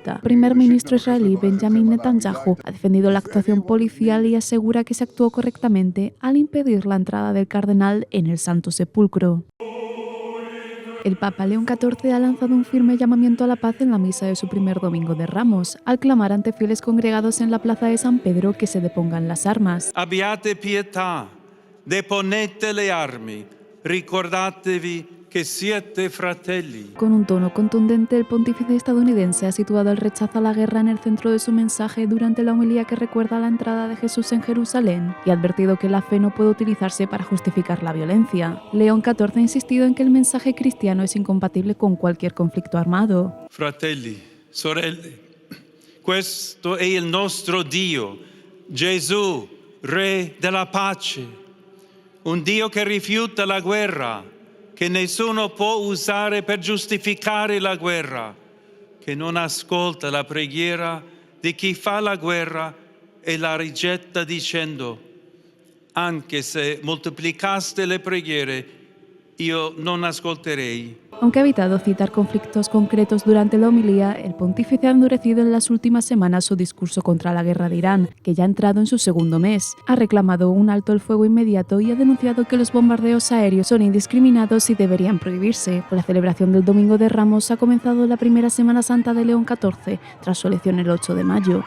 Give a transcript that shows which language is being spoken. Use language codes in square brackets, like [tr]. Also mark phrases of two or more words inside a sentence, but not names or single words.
[es] El primer ministro israelí Benjamin Netanyahu ha defendido la actuación policial y asegura que se actuó correctamente al impedir la entrada del cardenal en el Santo Sepulcro. El Papa León XIV ha lanzado un firme llamamiento a la paz en la misa de su primer Domingo de Ramos, al clamar ante fieles congregados en la plaza de San Pedro que se depongan las armas. [it] Abbiate pietà, deponete le armi, ricordatevi que siete fratelli. [es] Con un tono contundente, el pontífice estadounidense ha situado el rechazo a la guerra en el centro de su mensaje durante la homilía que recuerda la entrada de Jesús en Jerusalén y ha advertido que la fe no puede utilizarse para justificar la violencia. León XIV ha insistido en que el mensaje cristiano es incompatible con cualquier conflicto armado. [it] Fratelli, sorelle, questo è il nostro Dio, Gesù, Re della pace, un Dio che rifiuta la guerra, che nessuno può usare per giustificare la guerra, che non ascolta la preghiera di chi fa la guerra e la rigetta dicendo: anche se moltiplicaste le preghiere, io non ascolterei. [es] Aunque ha evitado citar conflictos concretos durante la homilía, el pontífice ha endurecido en las últimas semanas su discurso contra la guerra de Irán, que ya ha entrado en su segundo mes. Ha reclamado un alto el fuego inmediato y ha denunciado que los bombardeos aéreos son indiscriminados y deberían prohibirse. Con la celebración del Domingo de Ramos ha comenzado la primera Semana Santa de León XIV, tras su elección el 8 de mayo.